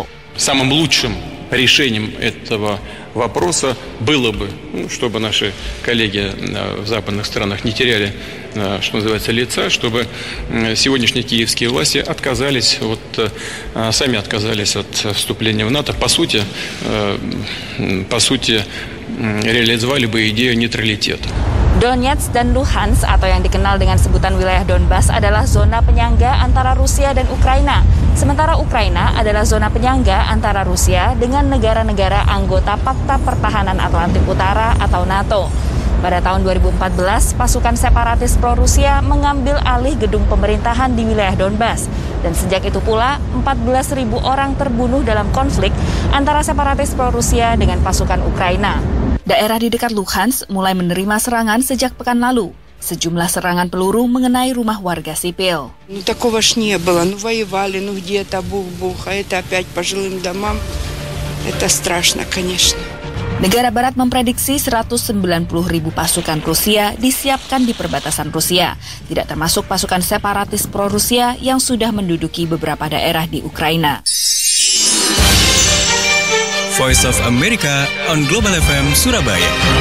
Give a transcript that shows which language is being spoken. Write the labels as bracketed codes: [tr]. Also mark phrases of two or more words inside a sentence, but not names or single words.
[ru] Самым лучшим решением этого вопроса было бы, чтобы наши коллеги в западных странах не теряли, что называется, лица, чтобы сегодняшние киевские власти сами отказались от вступления в НАТО. По сути, реализовали бы идею нейтралитета. [id] Donetsk dan Luhansk atau yang dikenal dengan sebutan wilayah Donbas adalah zona penyangga antara Rusia dan Ukraina. Sementara Ukraina adalah zona penyangga antara Rusia dengan negara-negara anggota Pakta Pertahanan Atlantik Utara atau NATO. Pada tahun 2014, pasukan separatis pro-Rusia mengambil alih gedung pemerintahan di wilayah Donbas. Dan sejak itu pula, 14.000 orang terbunuh dalam konflik antara separatis pro-Rusia dengan pasukan Ukraina. Daerah di dekat Luhansk mulai menerima serangan sejak pekan lalu. Sejumlah serangan peluru mengenai rumah warga sipil. [ru] Такого ж не было. Воевали, где-то бух-бух, а это опять по жилым домам. Это страшно, конечно. [id] Negara Barat memprediksi 190.000 pasukan Rusia disiapkan di perbatasan Rusia, tidak termasuk pasukan separatis pro-Rusia yang sudah menduduki beberapa daerah di Ukraina. [en] Voice of America on Global FM Surabaya.